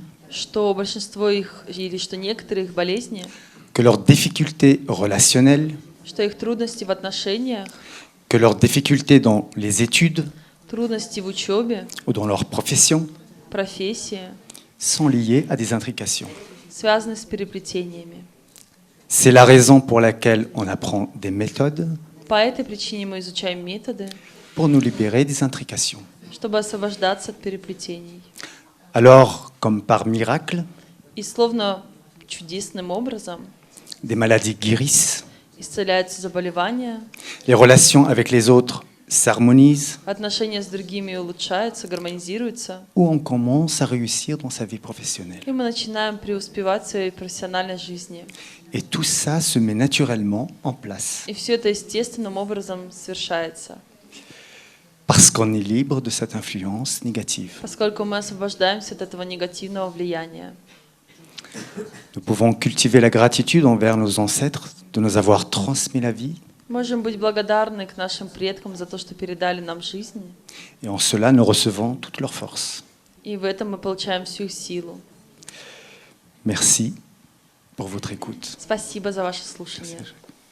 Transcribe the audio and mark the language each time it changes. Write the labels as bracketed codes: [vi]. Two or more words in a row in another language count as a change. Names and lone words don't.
[ru] что большинство их, или что некоторые их болезни, [fr] que leurs difficultés relationnelles, [ru] что их трудности в отношениях, [fr] que leurs difficultés dans les études [ru] трудности в учебе, [fr] ou dans leur profession [ru] профессии [fr] sont liées à des intrications. [ru] связаны с переплетениями. [fr] C'est la raison pour laquelle on apprend des méthodes [ru] По этой причине мы изучаем методы, [fr] pour nous libérer des intrications. [ru] чтобы освобождаться от переплетений. [fr] Alors, comme par miracle, [ru] И словно чудесным образом [fr] des maladies guérissent, [ru] исцеляются заболевания, [fr] les relations avec les autres s'harmonisent, [ru] отношения с другими улучшаются, гармонизируются, [fr] ou on commence à réussir dans sa vie professionnelle. [ru] и мы начинаем преуспевать в своей профессиональной жизни. [fr] Et tout ça se met naturellement en place, [ru] И все это естественным образом совершается, [fr] parce qu'on est libre de cette influence négative. [ru] поскольку мы освобождаемся от этого негативного влияния. [fr] Nous pouvons cultiver la gratitude envers nos ancêtres de nous avoir transmis la vie, [ru] Можем быть благодарны к нашим предкам за то, что передали нам жизнь, [fr] et en cela nous recevons toute leur force. [ru] и в этом мы получаем всю их силу. [fr] Merci pour votre écoute. [ru] Спасибо за ваше слушание. [fr] Merci.